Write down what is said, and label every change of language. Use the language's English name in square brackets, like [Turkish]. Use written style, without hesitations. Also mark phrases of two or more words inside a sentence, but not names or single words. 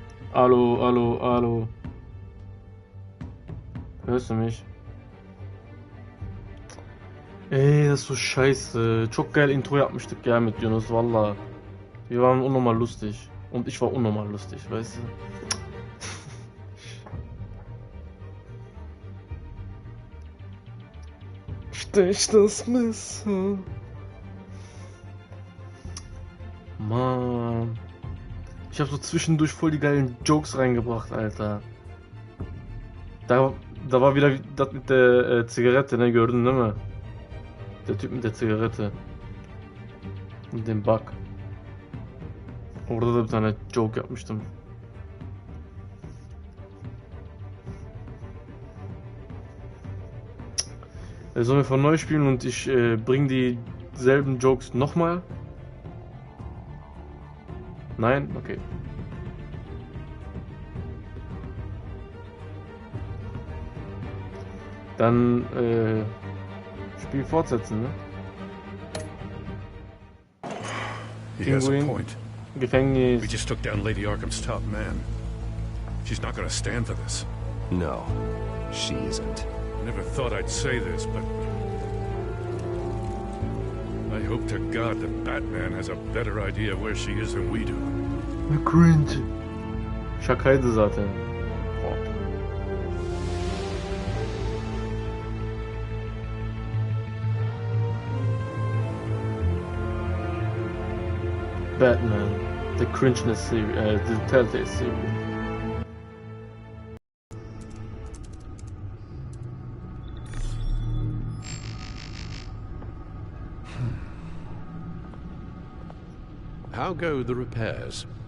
[German] Hallo, hallo, hallo. Hörst du mich? Ey, das ist so scheiße. [Turkish] Çok geil Intro yapmıştık ya mit Yunus valla. [German] Wir waren unnormal lustig. Und ich war unnormal lustig, weißt du? Stech das Messer. Mann. Ich hab so zwischendurch voll die geilen Jokes reingebracht, Alter. Da, da war wieder das mit der Zigarette, ne? [Turkish] Gördün değil mi? [German] Der Typ mit der Zigarette. Mit dem Bug. [Turkish] Orada da bir tane joke yapmıştım. [German] Sollen wir von neu spielen und ich bringe dieselben Jokes nochmal? Nein? Okay. Dann Spiel fortsetzen, ne? [English] He has a [German] Pinguin, [English] point. [German] Gefängnis. [English] We just took down Lady Arkham's top man. She's not gonna stand for this. No, she isn't. Never thought I'd say this, but I hope to God that Batman has a better idea where she is than we do. [Turkish] Cringe. Şakaydı zaten. [English] Batman, the cringeness series, the Telltale series. How go the repairs?